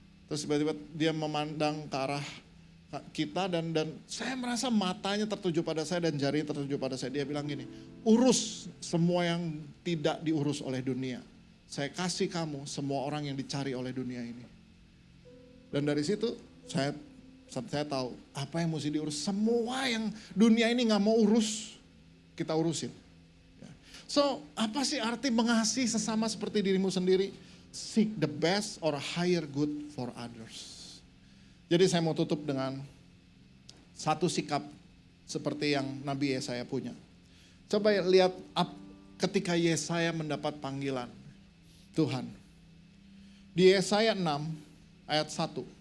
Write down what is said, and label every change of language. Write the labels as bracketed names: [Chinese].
[Indonesian] Terus tiba-tiba dia memandang ke arah kita dan saya merasa matanya tertuju pada saya dan jarinya tertuju pada saya. Dia bilang gini, urus semua yang tidak diurus oleh dunia. Saya kasih kamu semua orang yang dicari oleh dunia ini. Dan dari situ saya tahu apa yang mesti diurus. Semua yang dunia ini gak mau urus, kita urusin. So, apa sih arti mengasihi sesama seperti dirimu sendiri? [English] Seek the best or higher good for others. [Indonesian] Jadi saya mau tutup dengan satu sikap seperti yang Nabi Yesaya punya. Coba lihat ketika Yesaya mendapat panggilan Tuhan. Di Yesaya 6 ayat 1.